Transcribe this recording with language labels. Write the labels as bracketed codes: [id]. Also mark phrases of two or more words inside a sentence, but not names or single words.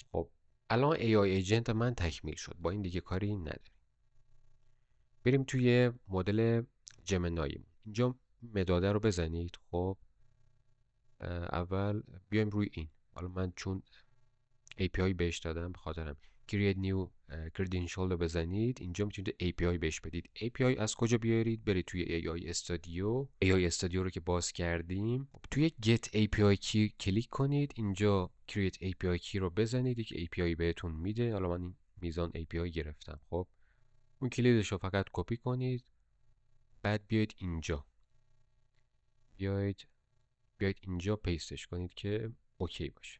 [fa] خب الان [en] AI agent [fa] من تکمیل شد، با این دیگه کاری نداریم. بریم توی مدل جمنای. اینجا مداده رو بزنید. خب اول بیایم روی این. حالا من چون API بهش دادم به خاطرم [en] create new credential [fa] رو بزنید. اینجا میتونید API بهش بدید. API از کجا بیارید؟ برید توی AI Studio رو که باز کردیم، توی [en] get API key [fa] کلیک کنید. اینجا [en] create API key [fa] رو بزنید، یک API بهتون میده. حالا من این میزان API گرفتم. خب اون کلیدش رو فقط کپی کنید، بعد بیاید اینجا، بیاید اینجا پیستش کنید که اوکی باشه.